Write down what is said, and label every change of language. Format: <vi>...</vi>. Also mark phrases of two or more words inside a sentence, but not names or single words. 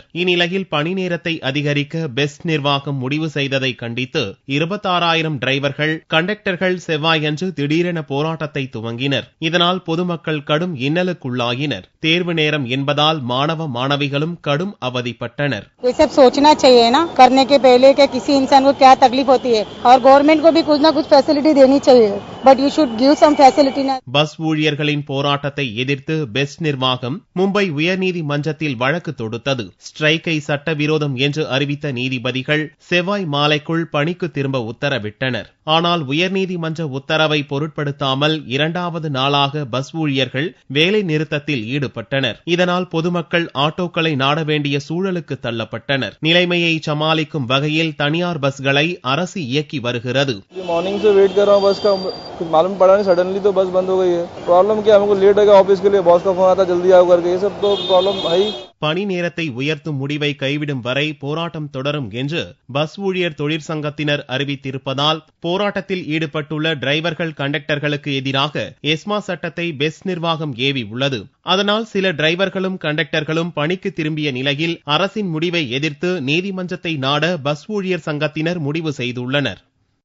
<ta>இந்நிலையில் பணி நேரத்தை அதிகரிக்க பெஸ்ட் நிர்வாகம் முடிவு செய்ததை கண்டித்து 26,000 டிரைவர்கள், கண்டக்டர்கள் செவ்வாயன்று திடீரென போராட்டத்தை துவங்கினர். இதனால் பொதுமக்கள் கடும் இன்னலுக்குள்ளாகினர். தேர்வு நேரம் என்பதால் மாணவ மாணவிகளும் கடும் அவதிப்பட்டனர்.</ta> <hi>क्या तकलीफ होती है और गवर्नमेंट को भी कुछ ना कुछ फैसिलिटी देनी चाहिए</hi> <en>but you should give some facility.</en> <ta>பஸ் ஊழியர்களின் போராட்டத்தை எதிர்த்து பெஸ்ட் நிர்வாகம் மும்பை உயர்நீதிமன்றத்தில் வழக்கு தொடுத்தது. ஸ்ட்ரைக்கை சட்டவிரோதம் என்று அறிவித்த நீதிபதிகள் செவ்வாய் மாலைக்குள் பணிக்கு திரும்ப உத்தரவிட்டனர். ஆனால் உயர்நீதிமன்ற உத்தரவை பொருட்படுத்தாமல் இரண்டாவது நாளாக பஸ் ஊழியர்கள் வேலை நிறுத்தத்தில் ஈடுபட்டனர். இதனால் பொதுமக்கள் ஆட்டோக்களை நாட வேண்டிய சூழலுக்கு தள்ளப்பட்டனர். நிலைமையை சமாளிக்கும் வகையில் தனியார் பஸ்களை அரசு இயக்கி வருகிறது.</ta> <hi>मॉर्निंग से वेट कर रहा हूँ बस का, कुछ मालूम पड़ा नहीं, सडनली तो बस बंद हो गई है. प्रॉब्लम क्या, हमको लेट हो गया ऑफिस के लिए, बॉस का फोन आता जल्दी आओ करके, ये सब तो प्रॉब्लम है ही.</hi> <ta>பணி நேரத்தை உயர்த்தும் முடிவை கைவிடும் வரை போராட்டம் தொடரும் என்று பஸ் ஊழியர் தொழிற்சங்கத்தினர் அறிவித்திருப்பதால் போராட்டத்தில் ஈடுபட்டுள்ள டிரைவர்கள், கண்டக்டர்களுக்கு எதிராக எஸ்மா சட்டத்தை பெஸ்ட் நிர்வாகம் ஏவி உள்ளது. அதனால் சில டிரைவர்களும் கண்டக்டர்களும் பணிக்கு திரும்பிய நிலையில் அரசின் முடிவை எதிர்த்து நீதிமன்றத்தை நாட பஸ் ஊழியர் சங்கத்தினர் முடிவு செய்துள்ளனர்.</ta>